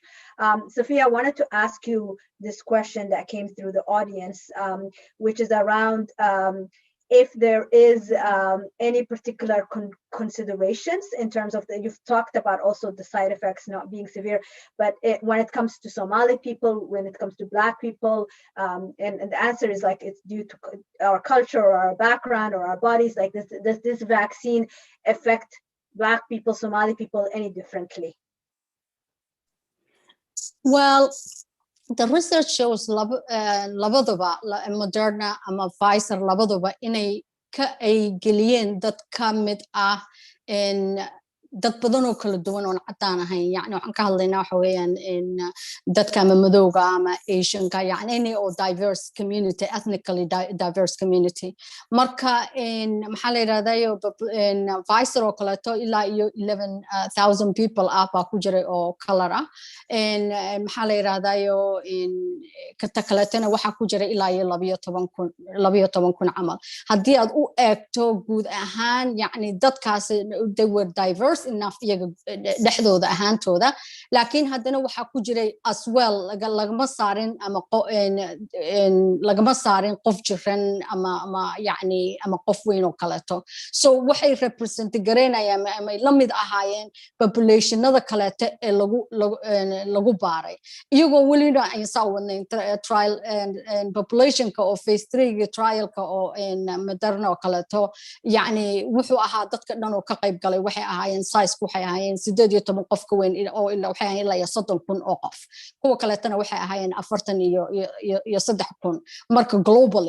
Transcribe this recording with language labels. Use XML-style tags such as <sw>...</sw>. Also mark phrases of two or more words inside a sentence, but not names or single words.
<en>Sophia, I wanted to ask you this question that came through the audience, which is around if there is any particular considerations in terms of you've talked about also the side effects not being severe, but when it comes to Somali people, when it comes to Black people, and the answer is like it's due to our culture or our background or our bodies, like does this vaccine affect Black people, Somali people any differently? Well, the research shows</en> <so>labaduba Moderna ama Pfizer labaduba inay ay geliyeen dad ka mid ah in dad badan oo kala duwan oo cadaan ahayn, yani waxaan ka hadlaynaa waxa weeyaan in dadka ama madowga ama Asianka, yani any oo</so> <en>diverse community, ethnically diverse community.</en> <so>Marka in maxaa la yiraahdaa in Pfizer oo kaleeto ilaa iyo 11,000 people ah baa ku jiray oo color ah, in maxaa la yiraahdaa in kata kaleetana waxaa ku jiray ilaa iyo 12,000 camal. Haddii aad u eegto guud ahaan, yani dadkaas</so> <en>they were diverse enough</en> <so>iyaga dhexdooda ahaantooda, laakiin haddana waxaa ku jiray</so> <en>as well</en> <so>lagama saarin ama lagama saarin qof jiran ama yani ama qof weyn oo kaleeto. So waxay represent gareynayaan ama la mid ahaayeen populationada kaleeto ee lagu baaray, iyagoo welina ay saa wadnayn</so> <en>trial and</en> <so>populationka oo phase 3 trialka oo Moderna oo kaleeto, yani wuxuu ahaa dadka dhan oo ka qayb galay waxay ahaayeen size waxay ahaayeen 18 qof ka weyn oo ilaa waxay ahaayeen ilaa 30,000 oo qof, kuwa kaleetana waxay ahaayeen 43,000 marka globally.</so>